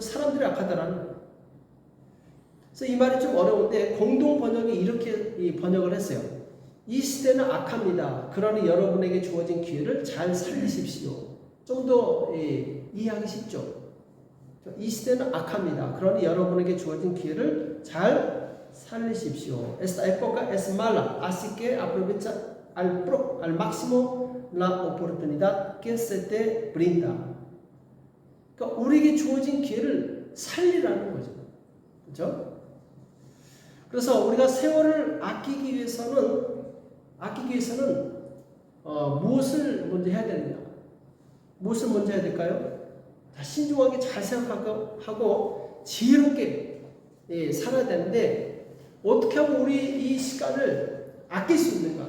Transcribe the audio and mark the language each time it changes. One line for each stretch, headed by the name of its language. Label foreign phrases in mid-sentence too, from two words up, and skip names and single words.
Korean: 사람들이 악하다라는 거예요. 그래서 이 말이 좀 어려운데 공동 번역이 이렇게 번역을 했어요. 이 시대는 악합니다. 그러니 여러분에게 주어진 기회를 잘 살리십시오. 좀 더 이해하기 쉽죠. 이 시대는 악합니다. 그러니 여러분에게 주어진 기회를 잘 살리십시오.
Spanish: Esta época es mala, así que aprovecha al máximo la oportunidad que se te brinda.
Korean: 그러니까 우리에게 주어진 기회를 살리라는 거죠. 그렇죠? 그래서 우리가 세월을 아끼기 위해서는 무엇을 먼저 해야 됩니다. 무엇을 먼저 해야 될까요? 신중하게 잘 생각하고 지혜롭게 살아야 되는데 어떻게 하면 우리 이 시간을 아낄 수 있는가?